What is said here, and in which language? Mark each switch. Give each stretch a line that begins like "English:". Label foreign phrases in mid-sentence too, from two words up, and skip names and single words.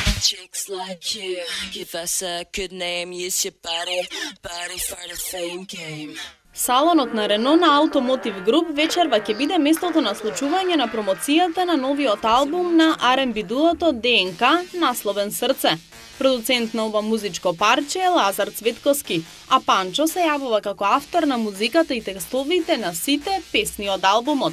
English: Chicks like you, give us a good name, use your body for the fame game.
Macedonian: Салонот на Рено на Automotive Group вечерва ќе биде местото на случување на промоцијата на новиот албум на R&B дуото ДНК, насловен Срце. Продуцент на ова музичко парче е Лазар Цветковски, а Панчо се јавува како автор на музиката и текстовите на сите песни од албумот.